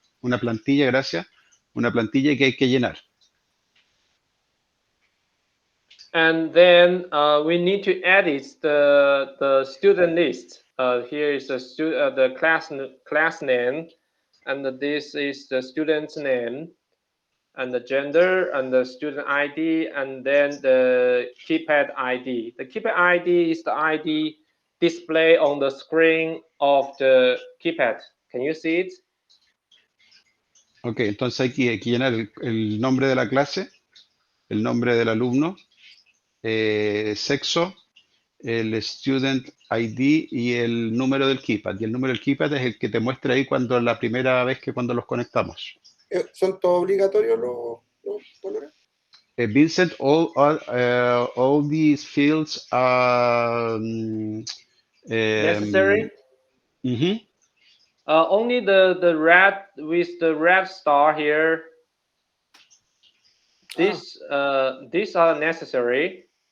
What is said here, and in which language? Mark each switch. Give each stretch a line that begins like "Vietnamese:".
Spanish: una plantilla, gracias, una plantilla que hay que llenar.
English: And then we need to edit the student list. Here is the class name, and this is the student's name, and the gender, and the student ID, and then the keypad ID. The keypad ID is the ID display on the screen of the keypad. Can you see it?
Spanish: Ok, entonces hay que llenar el nombre de la clase, el nombre del alumno, sexo, el student ID y el número del keypad. Y el número del keypad es el que te muestra ahí cuando la primera vez que cuando los conectamos. ¿Son todos obligatorios los colores?
English: Vincent, all these fields are Necessary? mhm. Only the red with the red star here. These are necessary.